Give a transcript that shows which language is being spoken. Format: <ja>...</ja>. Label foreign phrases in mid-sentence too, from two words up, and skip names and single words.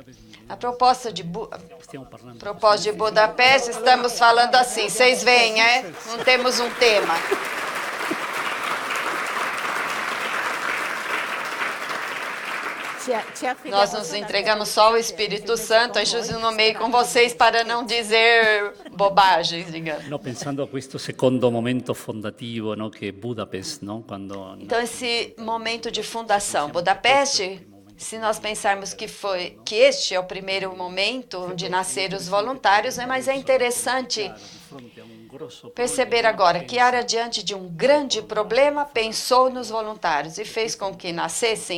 <pt>A propósito de Budapeste, estamos falando assim, vocês veem, não temos um tema. Nós nos entregamos só ao Espírito Santo, Jesus no meio com vocês para não dizer bobagens, digamos.</pt> <it>No, pensando a questo secondo momento fondativo,</it> <pt>no, que é Budapest, no, quando... Então, esse momento de fundação, Budapeste, se nós pensarmos que este é o primeiro momento onde nasceram os voluntários, mas é interessante perceber agora que Chiara, diante de um grande problema, pensou nos voluntários e fez com que nascessem.</pt>